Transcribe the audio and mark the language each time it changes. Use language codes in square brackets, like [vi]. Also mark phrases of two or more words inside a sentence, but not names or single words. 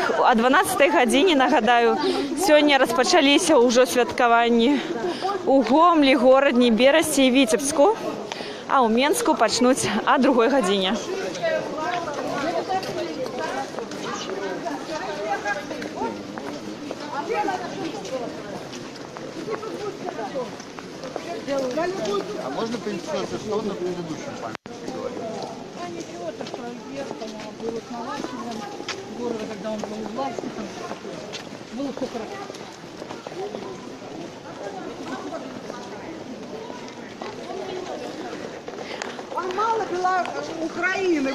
[be] О 12 гадзіне, нагадаю, сёння распачаліся ўжо святкаванні у Гомлі, Горадні, Берасці і Віцебску, а ў Менску пачнуць о другой гадзіне. [ru] А можно поинтересоваться, что на предыдущем памятнике говорил? А ничего, так про Верхова, был основателем города, когда он был властником. Было все хорошо. Вам мало Украины.